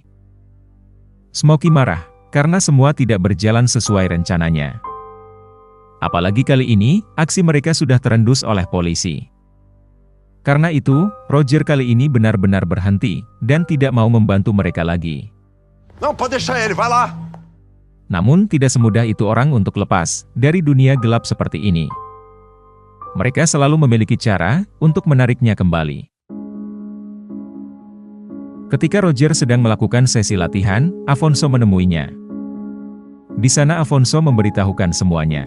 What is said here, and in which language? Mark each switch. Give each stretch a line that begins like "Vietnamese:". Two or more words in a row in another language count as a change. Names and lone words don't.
Indonesian: Smokey marah, karena semua tidak berjalan sesuai rencananya. Apalagi kali ini, aksi mereka sudah terendus oleh polisi. Karena itu, Roger kali ini benar-benar berhenti, dan tidak mau membantu mereka lagi.
Portuguese: Não, pode deixar ele, vai lá.
Indonesian: Namun tidak semudah itu orang untuk lepas dari dunia gelap seperti ini. Mereka selalu memiliki cara untuk menariknya kembali. Ketika Roger sedang melakukan sesi latihan, Afonso menemuinya. Di sana Afonso memberitahukan semuanya.